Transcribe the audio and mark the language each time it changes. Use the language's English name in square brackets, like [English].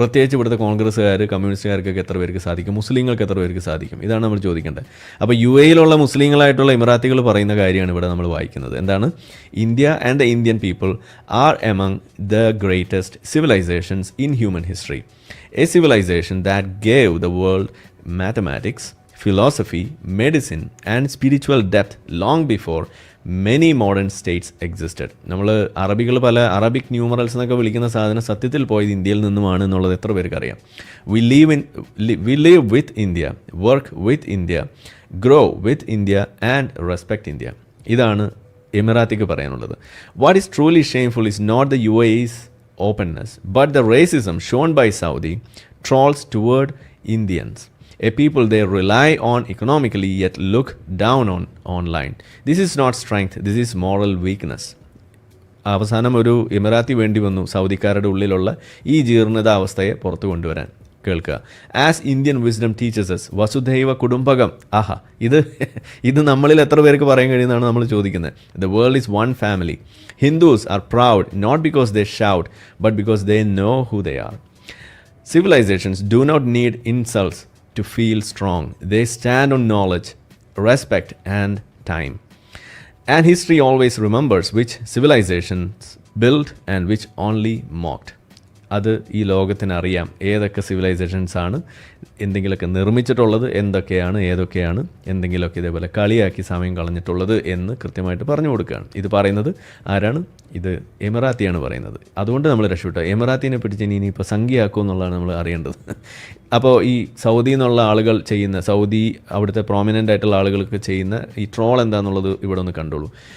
[Malayalam] പ്രത്യേകിച്ച് ഇവിടുത്തെ കോൺഗ്രസ്സുകാർ, കമ്മ്യൂണിസ്റ്റുകാർക്കൊക്കെ എത്ര പേർക്ക് സാധിക്കും, മുസ്ലിങ്ങൾക്ക് എത്ര പേർക്ക് സാധിക്കും, ഇതാണ് നമ്മൾ ചോദിക്കേണ്ടത്. അപ്പോൾ യു എയിലുള്ള മുസ്ലിങ്ങളായിട്ടുള്ള ഇമറാത്തികൾ പറയുന്ന കാര്യമാണ് ഇവിടെ നമ്മൾ വായിക്കുന്നത്. എന്താണ്? [English] India and the Indian people are among the greatest civilizations in human history. A civilization that gave the world mathematics, philosophy, medicine and spiritual depth long before many modern states existed. [Malayalam] നമ്മൾ അറബികൾ പല Arabic numerals എന്നൊക്കെ വിളിക്കുന്ന സാധനം സത്യത്തിൽ പോയത് ഇന്ത്യയിൽ നിന്നുമാണ് എന്നുള്ളത് എത്ര പേർക്ക് അറിയാം? [English] We live with India, work with India, grow with India and respect India. [Malayalam] ഇതാണ് എമിറാത്തിക്ക് പറയാനുള്ളത്. [English] What is truly shameful is not the UAE's openness, but the racism shown by Saudi trolls toward Indians, a people they rely on economically yet look down on online. This is not strength, this is moral weakness. [Malayalam] അവസാനം ഒരു Emirati വേണ്ടി വന്നു സൗദിക്കാരുടെ ഉള്ളിലുള്ള ഈ ജീർണിതാവസ്ഥയെ പുറത്തു കൊണ്ടുവരാൻ. കേൾക്കുക. [English] As Indian wisdom teaches us വസുധൈവ കുടുംബകം. [Malayalam] ആഹാ, ഇത് നമ്മളിൽ എത്ര പേർക്ക് പറയാൻ കഴിയുന്നതാണ് നമ്മൾ ചോദിക്കുന്നത്. [English] The world is one family. Hindus are proud not because they shout but because they know who they are. Civilizations do not need insults to feel strong. They stand on knowledge, respect, and time. And history always remembers which civilizations built and which only mocked. [Malayalam] അത് ഈ ലോകത്തിന് അറിയാം ഏതൊക്കെ civilisations ആണ് എന്തെങ്കിലുമൊക്കെ നിർമ്മിച്ചിട്ടുള്ളത്, എന്തൊക്കെയാണ് ഏതൊക്കെയാണ് എന്തെങ്കിലുമൊക്കെ ഇതേപോലെ കളിയാക്കി സമയം കളഞ്ഞിട്ടുള്ളത് എന്ന് കൃത്യമായിട്ട് പറഞ്ഞു കൊടുക്കുകയാണ്. ഇത് പറയുന്നത് ആരാണ്? ഇത് എമിറാത്തിയാണ് പറയുന്നത്. അതുകൊണ്ട് നമ്മൾ രക്ഷപ്പെട്ടു. എമിറാത്തിനെ പിടിച്ച് ഇനിയിപ്പോൾ സംഖ്യയാക്കും എന്നുള്ളതാണ് നമ്മൾ അറിയേണ്ടത്. അപ്പോൾ ഈ സൗദി എന്നുള്ള ആളുകൾ ചെയ്യുന്ന, സൗദി അവിടുത്തെ പ്രോമിനൻ്റ് ആയിട്ടുള്ള ആളുകൾക്ക് ചെയ്യുന്ന ഈ ട്രോൾ എന്താണെന്നുള്ളത് ഇവിടെ ഒന്ന് കണ്ടോളൂ.